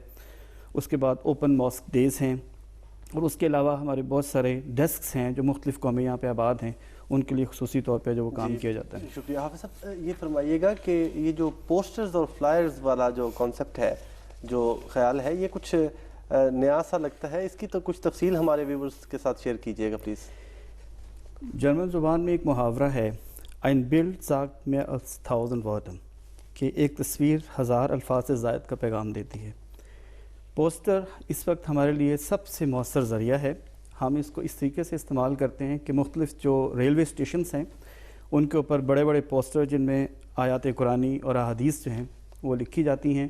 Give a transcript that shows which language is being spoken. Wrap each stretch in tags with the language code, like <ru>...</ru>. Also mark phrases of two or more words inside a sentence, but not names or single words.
<ur>اس کے بعد</ur> <en>open mosque days</en> <ur>ہیں. اور اس کے علاوہ ہمارے بہت سارے ڈیسکس ہیں جو مختلف قومیں یہاں پہ آباد ہیں، ان کے لیے خصوصی طور پہ جو وہ کام کیا جاتا ہے. شکریہ. حافظ صاحب، یہ فرمائیے گا کہ یہ جو پوسٹرز اور فلائرز والا جو کانسیپٹ ہے، جو خیال ہے، یہ کچھ نیا سا لگتا ہے. اس کی تو کچھ تفصیل ہمارے ویورز کے ساتھ شیئر کیجیے گا پلیز. جرمن زبان میں ایک محاورہ ہے</ur> <de>ein Bild sagt mehr als 1000 Worte،</de> <ur>کہ ایک تصویر 1000 الفاظ سے زائد کا پیغام دیتی ہے. پوسٹر اس وقت ہمارے لیے سب سے مؤثر ذریعہ ہے. ہم اس کو اس طریقے سے استعمال کرتے ہیں کہ مختلف جو</ur> <en>railway stations</en> <ur>ہیں ان کے اوپر بڑے بڑے پوسٹر جن میں آیات قرآنی اور احادیث جو ہیں وہ لکھی جاتی ہیں.</ur>